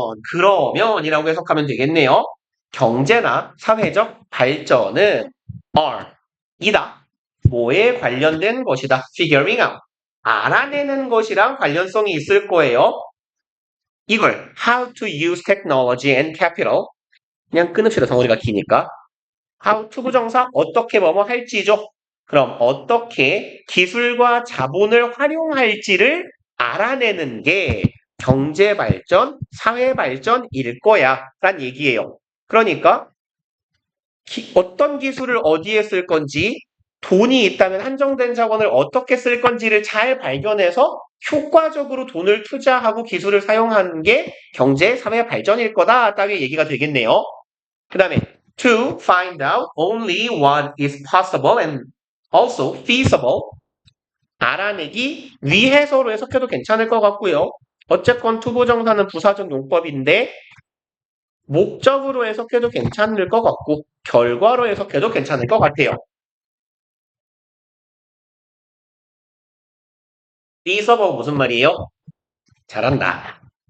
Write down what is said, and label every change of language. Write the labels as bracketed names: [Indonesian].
[Korean] 그러면이라고 해석하면 되겠네요. 경제나 사회적 발전은 are 이다. 뭐에 관련된 것이다. [English] figuring out [Korean] 알아내는 것이랑 관련성이 있을 거예요. [English] 이걸 how to use technology and capital [Korean] 그냥 끊읍시다. 덩어리가 기니까. how to 부정사 어떻게 뭐뭐 할지죠. 그럼 어떻게 기술과 자본을 활용할지를 알아내는 게 경제 발전, 사회 발전일 거야 란 얘기예요. 그러니까 어떤 기술을 어디에 쓸 건지 돈이 있다면 한정된 자원을 어떻게 쓸 건지를 잘 발견해서 효과적으로 돈을 투자하고 기술을 사용하는 게 경제, 사회 발전일 거다 따위의 얘기가 되겠네요. [English] 그 다음에 to find out only what is possible and also feasible [Korean] 알아내기 위해서로 해석해도 괜찮을 것 같고요. 어쨌건 투부정사는 부사적 용법인데 목적으로 해석해도 괜찮을 것 같고 결과로 해석해도 괜찮을 것 같아요. feasible 무슨 말이에요? 잘한다.